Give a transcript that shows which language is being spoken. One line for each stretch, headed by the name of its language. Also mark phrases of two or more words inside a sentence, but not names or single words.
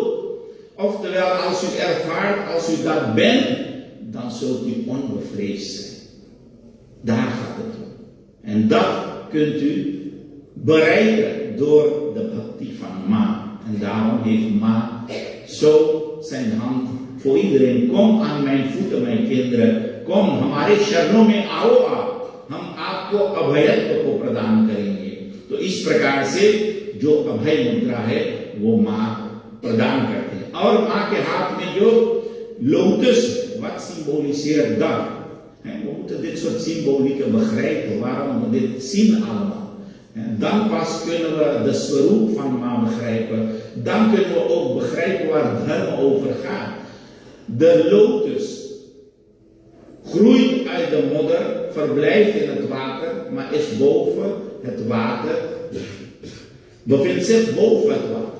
Dutch: Oftewel, als u ervaart, als u dat bent, dan zult u onbevreesd zijn. Daar gaat het om. En dat kunt u bereiken door de bhakti van Ma. En daarom heeft Ma zo zijn hand voor iedereen. Kom aan mijn voeten, mijn kinderen. Kom,
Hindi: हमारे शरणों में आओ आप. हम आपको अभयत्व को प्रदान करेंगे. तो इस प्रकार से जो अभय मुद्रा है वो माँ प्रदान करते हैं. और माँ के हाथ में जो
Dutch: lotus, wat symboliseert dat? We moeten dit soort symbolieken begrijpen, waarom we dit zien allemaal. Dan pas kunnen we de swaroop van Ma begrijpen. Dan kunnen we ook begrijpen waar het dharma over gaat. De lotus groeit uit de modder, verblijft in het water, maar is boven het water, bevindt zich boven het water.